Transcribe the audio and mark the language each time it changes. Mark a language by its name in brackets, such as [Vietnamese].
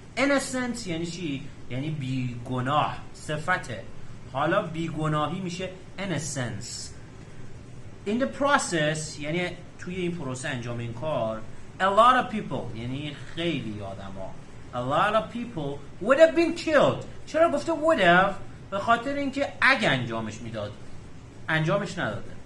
[Persian] innocent یعنی چی؟ یعنی بیگناه، صفته. حالا بیگناهی میشه innocence. [English] in the process [Persian] یعنی توی این پروسه انجام این کار [English] a lot of people [Persian] یعنی خیلی آدم ها [English] a lot of people would have been killed. [Persian] چرا گفته [English] would have؟ [Persian] به خاطر اینکه اگه انجامش میداد انجامش نداده.